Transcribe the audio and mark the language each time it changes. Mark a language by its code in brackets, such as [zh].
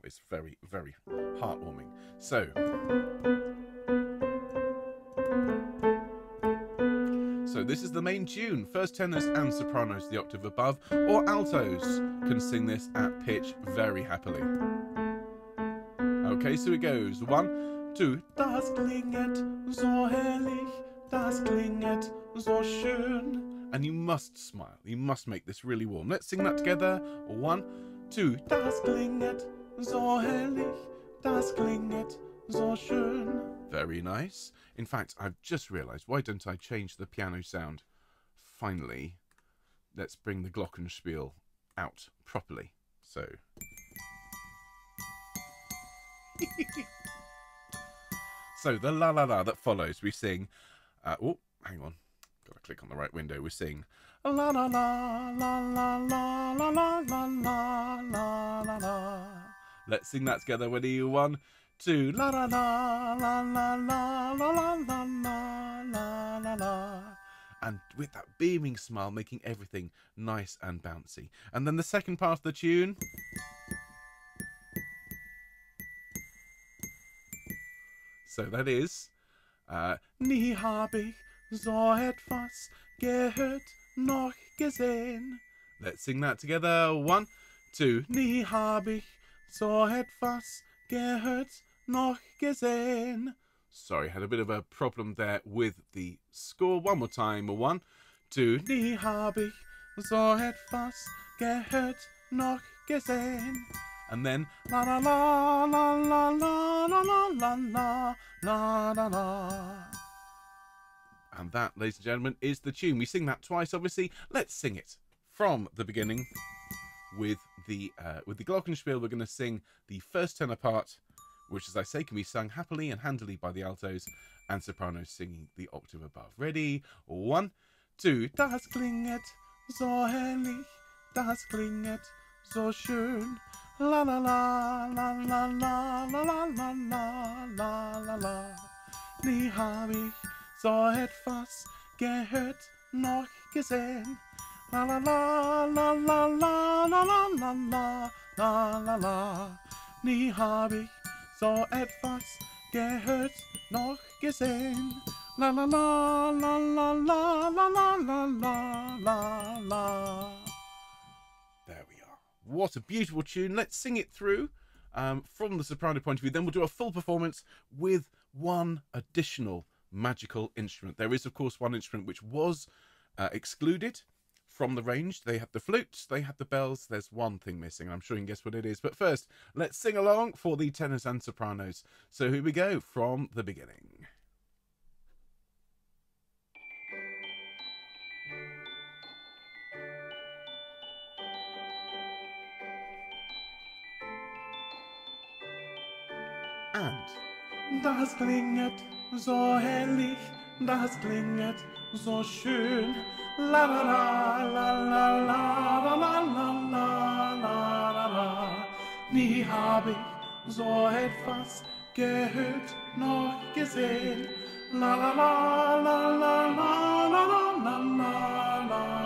[en] It's very, very heartwarming. So this is the main tune. First tenors and sopranos the octave above, or altos can sing this at pitch very happily. Okay, so it goes. 1, 2. [de] Das klinget so herrlich, das klinget so schön. [en] And you must smile. You must make this really warm. Let's sing that together. 1, 2. [de] Das klinget so herrlich, das klinget so schön. [en] Very nice. In fact, I've just realised, why don't I change the piano sound? Finally, let's bring the glockenspiel out properly. So. So the la la la that follows, we sing, oh, hang on, gotta click on the right window, we sing la la la la la la la la la la la la la. Let's sing that together. Ready? 1, 2. La la la la la la la la la la la la. And with that beaming smile, making everything nice and bouncy. And then the second part of the tune. So that is [de] Nie hab ich so etwas gehört noch gesehen. [en] Let's sing that together. 1, 2. [de] Nie hab ich so etwas gehört noch gesehen. [en] Sorry, had a bit of a problem there with the score. One more time. 1, 2. [de] Nie hab ich so etwas gehört noch gesehen. And then la la la la la la la la la la la la. [en] And that, ladies and gentlemen, is the tune. We sing that twice, obviously. Let's sing it from the beginning with the glockenspiel. We're going to sing the first tenor part, which, as I say, can be sung happily and handily by the altos and sopranos singing the octave above. Ready? 1, 2. [de] Das klinget so herrlich, das klinget so schön. La la la la la la la la la la la la. Nie hab ich so etwas gehört noch gesehen. La la la la la la la la la la la la la. Nie hab ich so etwas gehört noch gesehen. La la la la la la la la la la la la. [en] There we are. What a beautiful tune. Let's sing it through from the soprano point of view. Then we'll do a full performance with one additional magical instrument. There is, of course, one instrument which was excluded from the range. They had the flutes, they had the bells. There's one thing missing. I'm sure you can guess what it is. But first, let's sing along for the tenors and sopranos. So here we go from the beginning. [de] And das klinget so herrlich, das klinget so schön. La la la la la la la la la la la la. Nie hab ich so etwas gehört noch gesehen. La la la la la la la la la la la.